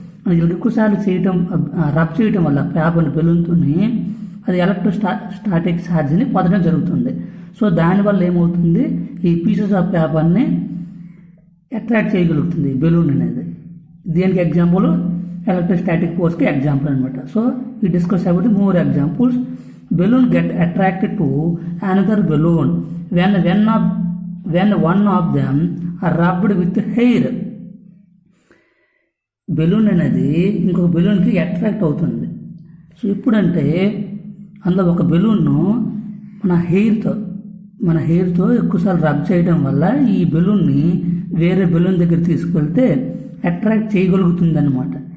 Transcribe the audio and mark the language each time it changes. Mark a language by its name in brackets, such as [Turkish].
[Telugu] మనకి ఎక్కువసార్లు రబ్ చేయడం వల్ల పేపర్ని బెలూన్తోని అది ఎలక్ట్రోస్టాటిక్ ఛార్జ్ని పొందడం జరుగుతుంది. సో దానివల్ల ఏమవుతుంది, ఈ పీసెస్ ఆఫ్ పేపర్ని అట్రాక్ట్ చేయగలుగుతుంది బెలూన్ అనేది. దేనికి ఎగ్జాంపుల్, ఎలక్ట్రోస్టాటిక్ ఫోర్స్కి ఎగ్జాంపుల్ అనమాట. [English] So we discuss about more examples. Balloon get attracted to another balloon when one of them are rubbed with hair. [Telugu] Balloon అనేది ఇంకొక బెలూన్కి అట్రాక్ట్ అవుతుంది. సో ఇప్పుడంటే అందులో ఒక బెలూన్ను మన హెయిర్తో ఎక్కువసార్లు రబ్ చేయడం వల్ల ఈ బెలూన్ని వేరే బెలూన్ దగ్గర తీసుకెళ్తే అట్రాక్ట్ చేయగలుగుతుంది అనమాట.